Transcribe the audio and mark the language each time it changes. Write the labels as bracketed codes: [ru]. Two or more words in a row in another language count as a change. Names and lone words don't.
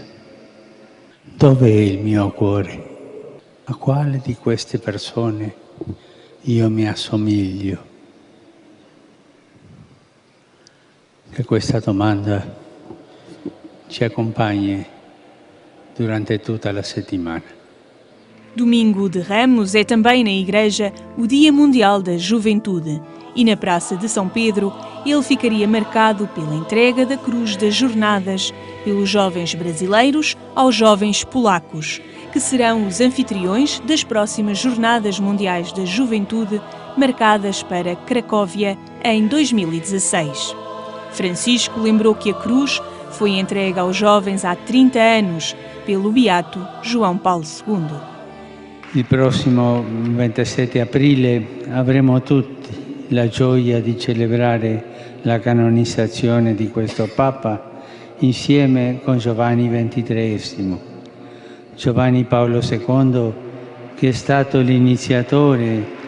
[it] Dov'è il mio cuore? A quale di queste persone io mi assomiglio? Che questa domanda ci accompagni durante tutta la settimana. [pt] Domingo de Ramos é também na Igreja o Dia Mundial da Juventude e na Praça de São Pedro ele ficaria marcado pela entrega da Cruz das Jornadas pelos jovens brasileiros aos jovens polacos, que serão os anfitriões das próximas Jornadas Mundiais da Juventude marcadas para Cracóvia em 2016. Francisco lembrou que a cruz foi entregue aos jovens há 30 anos pelo beato João Paulo II. [it] Il prossimo 27 aprile avremo tutti la gioia di celebrare la canonizzazione di questo Papa insieme con Giovanni XXIII. Giovanni Paolo II, che è stato l'iniziatore.